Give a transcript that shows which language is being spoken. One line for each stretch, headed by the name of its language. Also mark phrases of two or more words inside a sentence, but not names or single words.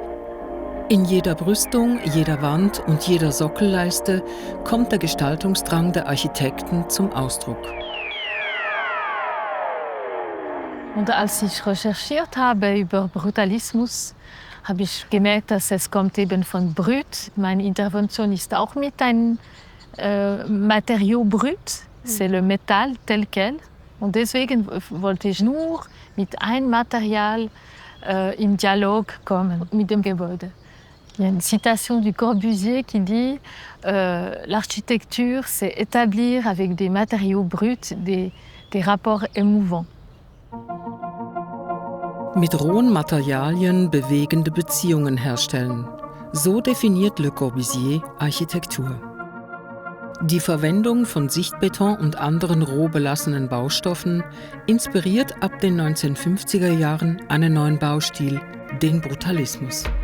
German: In jeder Brüstung, jeder Wand und jeder Sockelleiste kommt der Gestaltungsdrang der Architekten zum Ausdruck. Und als ich recherchiert habe über Brutalismus, habe ich gemerkt, dass es kommt eben von Brut. Meine Intervention ist auch mit einem
French: Matériau brut, c'est le métal tel quel.
German: Und deswegen wollte ich nur mit einem Material im Dialog kommen mit dem Gebäude.
French: Il y a une citation du Corbusier qui dit l'architecture, c'est établir avec des matériaux bruts des rapports émouvants.
German: Mit rohen Materialien bewegende Beziehungen herstellen. So definiert Le Corbusier Architektur. Die Verwendung von Sichtbeton und anderen roh belassenen Baustoffen inspiriert ab den 1950er Jahren einen neuen Baustil, den Brutalismus.